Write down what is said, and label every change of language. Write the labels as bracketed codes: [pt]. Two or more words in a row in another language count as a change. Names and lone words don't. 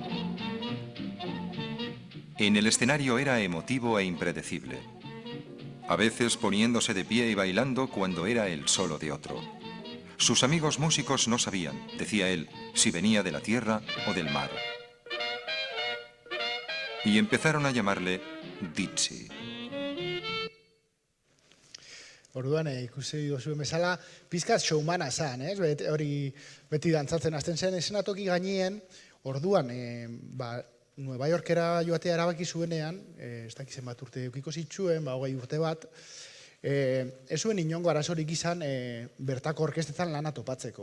[es] En el escenario era emotivo e impredecible, a veces poniéndose de pie y bailando cuando era el solo de otro. Sus amigos músicos no sabían, decía él, si venía de la tierra o del mar. Y empezaron a llamarle Dizzy. [eu] Orduan, ikusi duzuen bezala, pizkat showmana zan, ez? Hori beti dantzatzen hasten zen eszenatoki gainien, orduan, Nueva Yorkera joatea erabaki zuenean, ez dakiz zenbat urte eukiko zituen, 20 urte bat, ez zuen inongo arazorik izan bertako orkestetan lana topatzeko.